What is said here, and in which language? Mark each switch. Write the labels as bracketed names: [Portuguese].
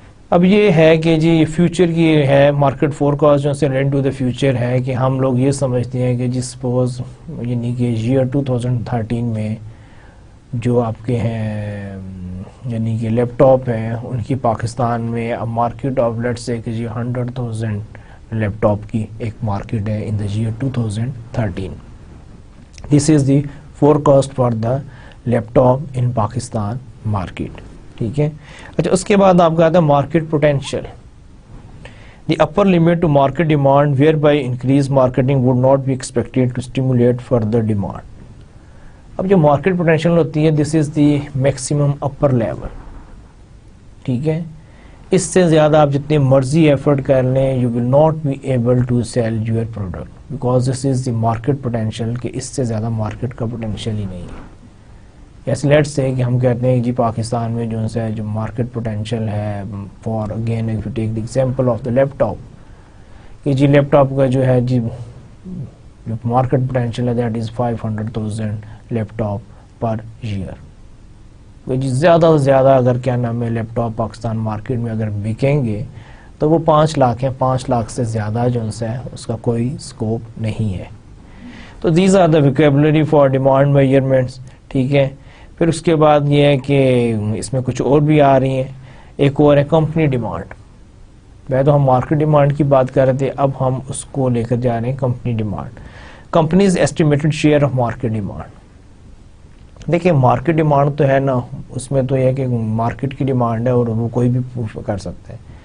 [Urdu] اب یہ ہے کہ جی فیوچر کی ہے مارکیٹ فور کاسٹ جو سے [English] relate to the future [Urdu] ہے کہ ہم لوگ یہ سمجھتے ہیں کہ جی سپوز یعنی کہ ایئر 2013 میں جو آپ کے ہیں یعنی کہ لیپ ٹاپ ہیں ان کی پاکستان میں اب مارکیٹ آف لیٹ سے کہ جی 100,000 لیپ ٹاپ کی ایک مارکیٹ ہے [English] In the year 2013. This is the forecast for the laptop in Pakistan market. [Urdu] ٹھیک ہے. اچھا اس کے بعد آپ کا آتا ہے market potential. [English] The upper limit to market demand whereby increase marketing would not be expected to stimulate further demand. [Urdu] اب جو مارکیٹ پوٹینشیل ہوتی ہے [English] This is the maximum upper level. [Urdu] ٹھیک ہے. اس سے زیادہ آپ جتنے مرضی ایفرٹ کر لیں [English] you will not be able to sell your product because this is the market potential, [Urdu] کہ اس سے زیادہ مارکیٹ کا پوٹینشیل ہی نہیں ہے. ایسے لیٹ سے کہ ہم کہتے ہیں کہ جی پاکستان میں جو ہے جو مارکیٹ پوٹینشیل ہے [English] for again if you take the example of the laptop [Urdu] کہ جی لیپ ٹاپ کا جو ہے جی جو مارکیٹ پوٹینشیل ہے [English] That is 500,000 laptop per year. [Urdu] جی زیادہ سے زیادہ اگر کیا نام ہے لیپ ٹاپ پاکستان مارکیٹ میں اگر بکیں گے تو وہ 5 لاکھ ہیں. 5 لاکھ سے زیادہ جو ہے اس کا کوئی اسکوپ نہیں ہے. [English] تو these are the vocabulary for demand measurements. [Urdu] ٹھیک ہے. پھر اس کے بعد یہ ہے کہ اس میں کچھ اور بھی آ رہی ہیں. ایک اور ہے کمپنی ڈیمانڈ. پہلے تو ہم مارکیٹ ڈیمانڈ کی بات کر رہے تھے, اب ہم اس کو لے کر جا رہے ہیں company demand. [English] Companies estimated share of market demand. [Urdu] دیکھیں مارکیٹ ڈیمانڈ تو ہے نا, اس میں تو یہ ہے کہ مارکیٹ کی ڈیمانڈ ہے اور وہ کوئی بھی کر سکتا ہے.